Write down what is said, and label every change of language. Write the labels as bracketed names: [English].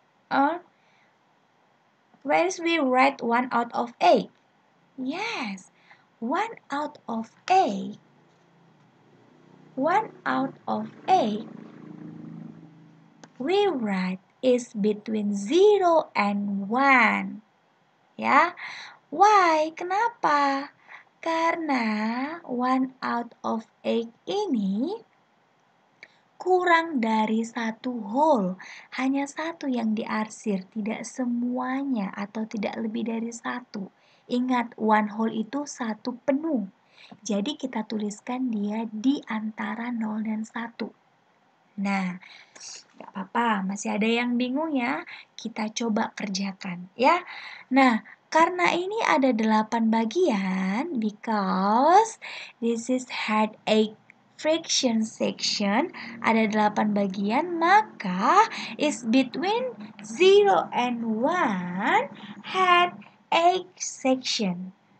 [English] Or whereas we write 1 out of 8? Yes, 1 out of 8. 1 out of 8 we write is between 0 and 1. Ya, why? [Indonesian] Kenapa? Karena [English] 1 out of 8 [Indonesian] ini kurang dari 1 whole. Hanya 1 yang diarsir, tidak semuanya atau tidak lebih dari 1. Ingat, 1 whole itu 1 penuh. Jadi kita tuliskan dia di antara 0 dan 1. Nah, gak apa-apa, masih ada yang bingung ya? Kita coba kerjakan ya. Nah, karena ini ada 8 bagian, [English] because this is had a fraction section, [Indonesian] ada 8 bagian, maka [English] is between 0 and 1 had 8 section.